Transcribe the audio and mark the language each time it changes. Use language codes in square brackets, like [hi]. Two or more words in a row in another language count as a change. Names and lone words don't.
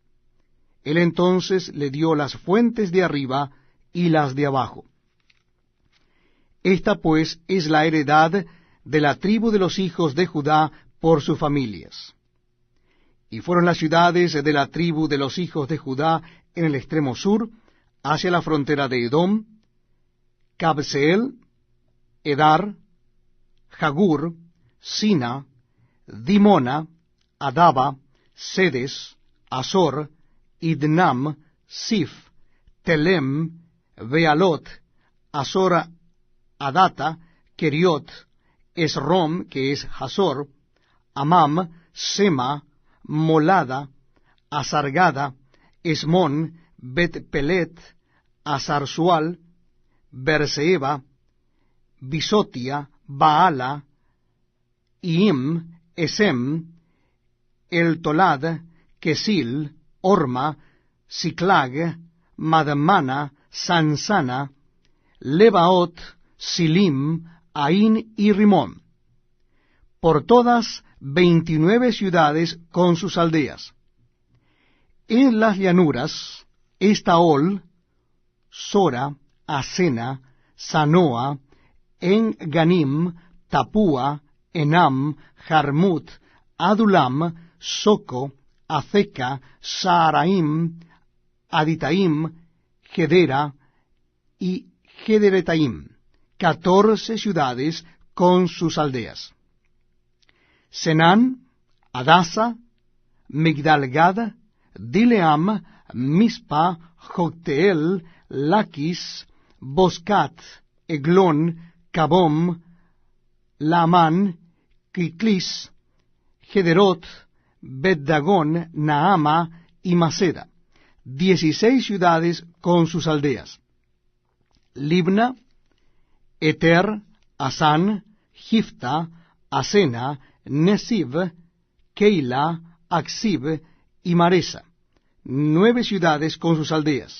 [es] Él entonces le dio las fuentes de arriba y las de abajo. Esta pues es la heredad de la tribu de los hijos de Judá por sus familias. Y fueron las ciudades de la tribu de los hijos de Judá en el extremo sur, hacia la frontera de Edom: Cabseel, Edar, Jagur, Sina, Dimona, Adaba, Sedes, Azor, Idnam, Sif, Telem, Bealot, Azor, Adata, Keriot, Esrom, que es Hazor, Amam, Sema, Molada, Azargada, Esmón, Bet-Pelet, Azarzual, Berseba, Bisotia, Baala, Iim, Esem, El Tolad, Kesil, Orma, Siclag, Madmana, Sansana, Lebaot, Silim, Ain y Rimón. Por todas 29 ciudades con sus aldeas. En las llanuras, Estaol, Sora, Asena, Sanoa, En-Ganim, Tapúa, Enam, Jarmut, Adulam, Soco, Azeca, Saaraim, Aditaim, Gedera y Gederetaim, 14 ciudades con sus aldeas. Senán, Adasa, Migdalgad, Dileam, Mispa, Jocteel, Laquis, Boscat, Eglón, Cabom, Laamán, Quiclis, Gederot, Bet-Dagón, Naama y Maceda, 16 ciudades con sus aldeas. Libna, Eter, Asán, Gifta, Asena, Nesib, Keila, Aksib y Maresa, 9 ciudades con sus aldeas.